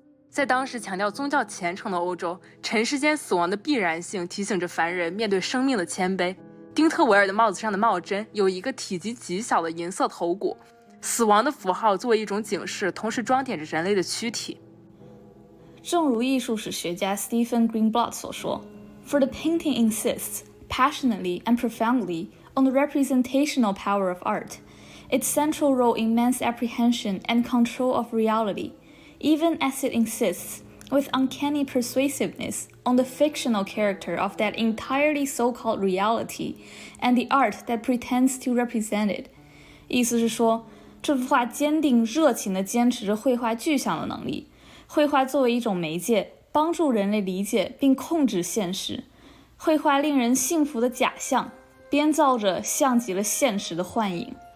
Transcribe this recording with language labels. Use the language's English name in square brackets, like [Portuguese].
[Chinese] 在当时强调宗教虔诚的欧洲，尘世间死亡的必然性提醒着凡人面对生命的谦卑。丁特维尔的帽子上的帽针有一个体积极小的银色头骨，死亡的符号作为一种警示，同时装点着人类的躯体。正如艺术史学家 Stephen Greenblatt 所说， [English] For the painting insists passionately and profoundly on the representational power of art, its central role in man's apprehension and control of reality, even as it insists with uncanny persuasiveness on the fictional character of that entirely so-called reality and the art that pretends to represent it。 [Chinese] 意思是说，这幅画坚定热情地坚持着绘画具象的能力，绘画作为一种媒介，帮助人类理解并控制现实。绘画令人信服的假象，编造着像极了现实的幻影。